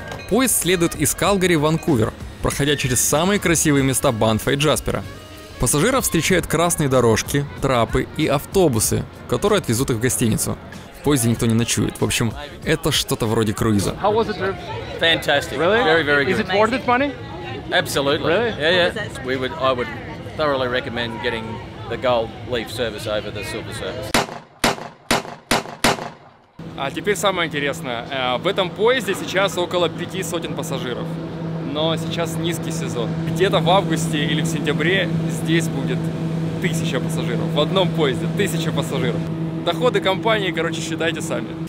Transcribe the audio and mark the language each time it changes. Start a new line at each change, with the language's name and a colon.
Russian: Поезд следует из Калгари в Ванкувер, проходя через самые красивые места Банфа и Джаспера. Пассажиров встречают красные дорожки, трапы и автобусы, которые отвезут их в гостиницу. В поезде никто не ночует. В общем, это что-то вроде круиза.
English: How was the trip? Fantastic. Really? Very, very good. Is it worth it money? Absolutely. Really? Yeah, yeah. I would thoroughly recommend getting the Gold Leaf service over the Silver service.
Russian: А теперь самое интересное. В этом поезде сейчас около 500 пассажиров. Но сейчас низкий сезон. Где-то в августе или в сентябре здесь будет 1000 пассажиров. В одном поезде 1000 пассажиров. Доходы компании, короче, считайте сами.